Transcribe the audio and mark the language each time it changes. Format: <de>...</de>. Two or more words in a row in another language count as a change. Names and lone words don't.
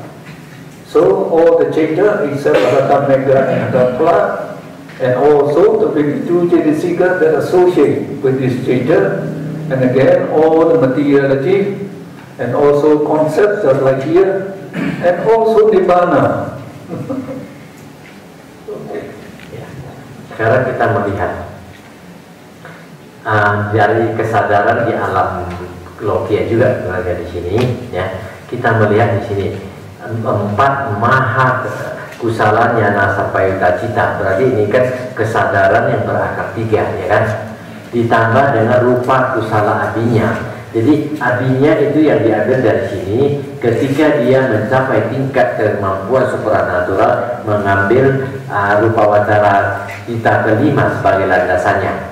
<en>So all the Chaita except</en> <pi>Arhatha Megha</pi> <en>and</en> <pi>Arhatha Phala,</pi> <en>and also the 52 Cetasika that associate with this Chaita, and again all the materiality and also concepts just like here, and also Nibbana. Okay.</en> <id>Sekarang kita melihat dari kesadaran di alam lokia juga berada di sini, ya. Kita melihat di sini 4</id> <pi>maha kusala jnana sampayutta cita.</pi> <id>Berarti ini kan kesadaran yang berakar 3, ya kan? Ditambah dengan</id> <pi>rupa kusala abinya.</pi> <id>Jadi abinya itu yang diambil dari sini ketika dia mencapai tingkat kemampuan supranatural mengambil</id> <pi>rupa wacara cita</pi> <id>kelima sebagai landasannya.</id>